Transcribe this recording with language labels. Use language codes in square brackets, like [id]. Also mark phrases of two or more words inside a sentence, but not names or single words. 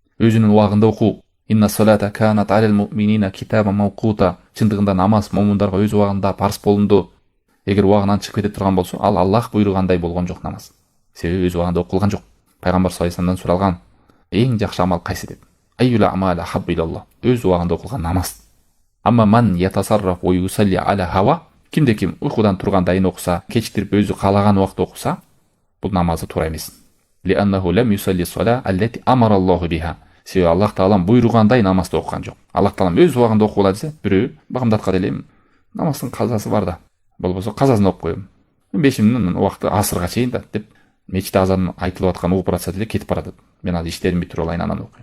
[ky] өзүнүн убагында окуу. [ar] إن الصلاة كانت على المؤمنين كتابا موقوتا. [ky] Чындыгында намаз момундарга өз убагында парыз болунду. Эгер убагынан чыгып кете турган болсо, ал Аллах буйругандай болгон жок намаз. Себеби өз убагында окулган жок. Пайгамбар [ar] صلى الله عليه وسلم [ky] суралган, эң жакшы амал кайсы деп. [ar] أي الأعمال أحب إلى الله. [ky] Өз убагында окулган намаз. [ar] أما من يتصرف ويصلي على هواه. [ky] Кимде ким уйкудан тургандайын окуса, кечиктирип өзү каалаган убакта окуса, бул намазы туура эмес. [ar] لأنه لم يصل الصلاة التي أمر الله بها. [ky] Себеби Аллах таалам буйругандай намазды окуган жок. Аллах таалам өз убагында окугула десе, бирөө багымдатка делем, намаздын казасы бар да. Болбосо казасын окуп коем. Бешимдин убакыты асырга чейин да деп мечитте азан айтылып аткан угуп баратса деле кетип баратат. Мен ал иштеримди бүтүрүп алайын анан окуйм.